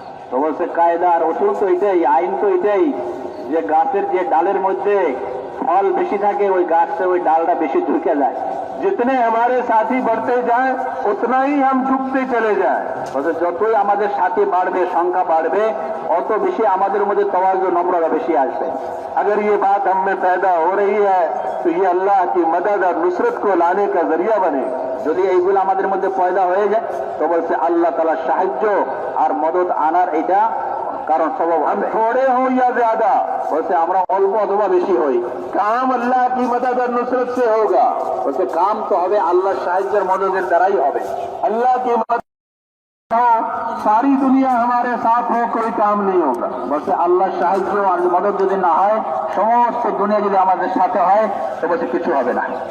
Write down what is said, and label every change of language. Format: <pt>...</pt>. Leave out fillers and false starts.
<bn>তো বলছে কায়দা আর উসুল তো এটাই, আইন তো এটাই যে গাছের যে ডালের মধ্যে ফল বেশি থাকে ওই গাছটা ওই ডালটা বেশি ঝুঁকে যায়।</bn> <hi>जितने हमारे साथी बढ़ते जाएं उतना ही हम झुकते चले जाएं।</hi> <bn>বলছে যতই আমাদের সাথী বাড়বে, সংখ্যা বাড়বে, অত বেশি আমাদের মধ্যে তওয়াজু নম্রতা বেশি আসবে।</bn> <hi>अगर ये बात हम में पैदा हो रही है तो ये अल्लाह की मदद और नुसरत को लाने का जरिया बने।</hi> <bn>যদি এইগুলো আমাদের মধ্যে পয়দা হয়ে যায় তো বলছে আল্লাহ তাআলার সাহায্য আর মদদ আনার এটা কারণ সবব।</bn> <hi>हम थोड़े हो या ज्यादा,</hi> <bn>বলছে আমরা অল্প অথবা বেশি হই,</bn> <hi>काम अल्लाह की मदद और नुसरत से होगा।</hi> <bn>বলছে কাম তো হবে আল্লাহর সাহায্যের মদদের দ্বারাই হবে।</bn> <hi>अल्लाह की मदद हो, सारी दुनिया हमारे साथ हो, कोई काम नहीं होगा।</hi> <bn>বলছে আল্লাহর সাহায্য আর মদদ যদি না হয়, সমস্ত দুনিয়া যদি আমাদের সাথে হয় তো বলছে কিছু হবে না।</bn>